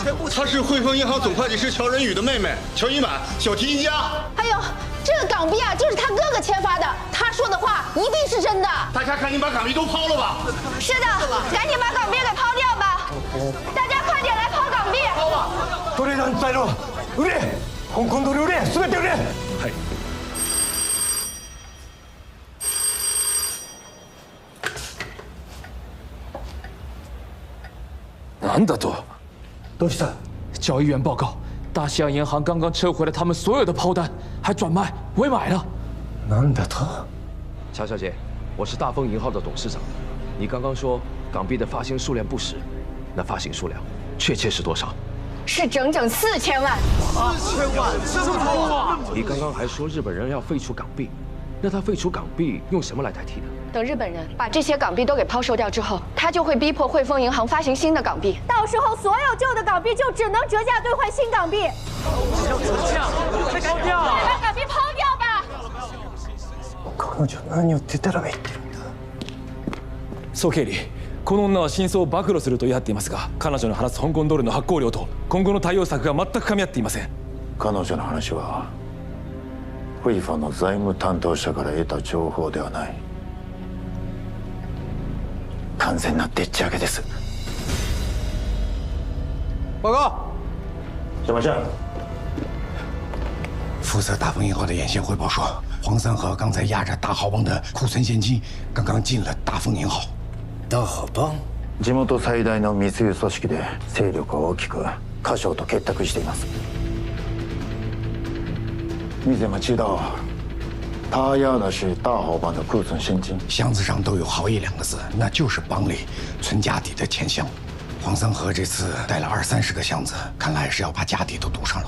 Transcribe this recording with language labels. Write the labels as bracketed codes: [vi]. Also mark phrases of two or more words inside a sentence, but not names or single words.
[zh] 她是汇丰银行总会计师乔仁宇的妹妹，乔一满，小提琴家。还有这个港币啊，就是他哥哥签发的，他说的话一定是真的。大家赶紧把港币都抛了吧！是的，赶紧把港币给抛掉吧！大家快点来抛港币！抛吧！ [ja] トレーダー在の売れ、香港ドル売れ、全て売れ。はい。 [zh] 难得多， [ja] どうした？ [zh] 交易员报告，大西洋银行刚刚撤回了他们所有的抛单，还转卖委买了。 [ja] なんだと？ [zh] 乔小姐，我是大丰银行的董事长。你刚刚说港币的发行数量不实，那发行数量确切是多少？是整整4000万。 4000万，这么多啊！你刚刚还说日本人要废除港币，那他废除港币用什么来代替的？等日本人把这些港币都给抛售掉之后，他就会逼迫汇丰银行发行新的港币，到时候所有旧的港币就只能折价兑换新港币。要折价？再抛掉？把港币抛掉吧！ [ja] 彼女何をデタラメ言ってるんだ。総経理、この女は真相を暴露すると言い張っていますが、彼女の話す香港ドルの発行量と今後の対応策が全く噛み合っていません。彼女の話はフイファの財務担当者から得た情報ではない。完全なでっち上げです。 [zh] 报告，什么事？负责大丰银行的眼线汇报说，黄三河刚才押着大豪帮的库存现金，刚刚进了大丰银行。大豪帮？ [ja] 地元最大の密輸組織で勢力は大きく、華商と結託しています。 [zh] 你怎么知道他押的是大豪帮的库存现金？箱子上都有豪义2个字，那就是帮里存家底的钱箱。黄三河这次带了20-30个箱子，看来是要把家底都堵上了。